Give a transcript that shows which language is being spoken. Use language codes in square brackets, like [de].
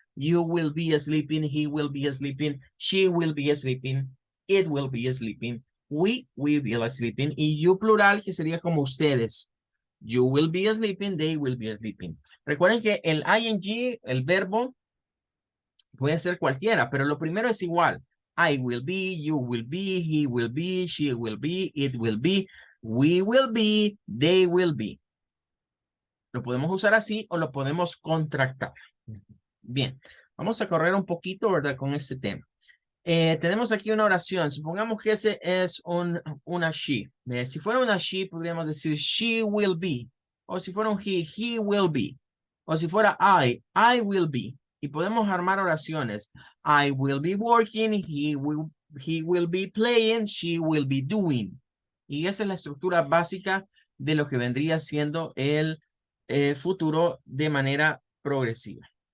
[en] You will be sleeping. He will be sleeping. She will be sleeping. It will be sleeping. We will be sleeping. Y you plural, [es] que sería como ustedes. [en] You will be sleeping. They will be sleeping. [es] Recuerden que el ing, el verbo, puede ser cualquiera, pero lo primero es igual. [en] I will be, you will be, he will be, she will be, it will be, we will be, they will be. [es] Lo podemos usar así o lo podemos contractar. Bien, vamos a correr un poquito, ¿verdad? Con este tema. Tenemos aquí una oración. Supongamos que ese es una she. Si fuera una she, podríamos decir [en] she will be. [es] O si fuera un [en] he will be. [es] O si fuera [en] I will be. [es] Y podemos armar oraciones. [en] I will be working, he will be playing, she will be doing. [es] Y esa es la estructura básica de lo que vendría siendo el futuro de manera progresiva.